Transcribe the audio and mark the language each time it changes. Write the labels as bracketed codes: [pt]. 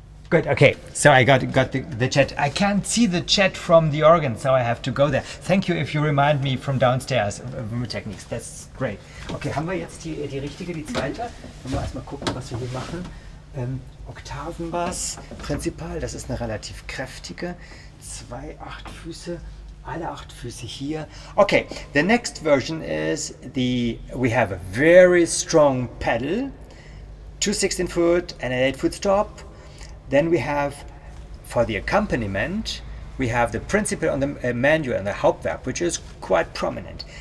[en] Good. Okay. So I got the chat. I can't see the chat from the organ, so I have to go there. Thank you if you remind me from downstairs of techniques. That's great. [de] Okay, haben wir jetzt die richtige, die zweite? Dann wir erstmal gucken, was wir hier machen. Oktavenbass, Prinzipal, das ist eine relativ kräftige. 2 8-Füße, alle 8 Füße hier. [en] Okay, the next version is we have a very strong pedal, 2 16-foot and an 8-foot stop. Then we have, for the accompaniment, we have the principal on the manual and the Hauptwerk, which is quite prominent.